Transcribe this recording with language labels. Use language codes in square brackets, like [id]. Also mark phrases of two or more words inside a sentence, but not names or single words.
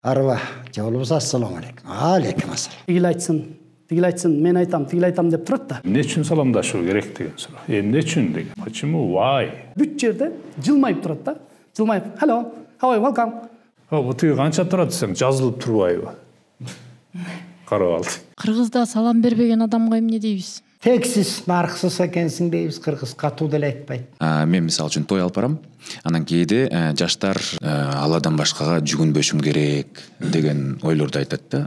[ky] Арба, же болбосо [ar] السلام عليكم. عليكم السلام. [ky] Тигил айтсын, мен айтам, тигил айтам деп турат да. Эмне үчүн саламдашуу керек деген суроо. Эмне үчүн деген. Почему? Why? Бүт жерде жылмайып турат да. Жылмайып, [en] hello, how are you, welcome. [ky] Бутуй канча турат десең, жазылып турбайбы? Карап алды. Кыргызда салам бербеген адамга эмне дейбиз? Тексиз, нарксыз экенсиң дейбиз, кыргыз катуу деле айтпайт. Мен мисалы үчүн той алып барам. Анан кээде жаштар Алладан башкага жүгүнбөшүм керек деген ойлорду айтат да.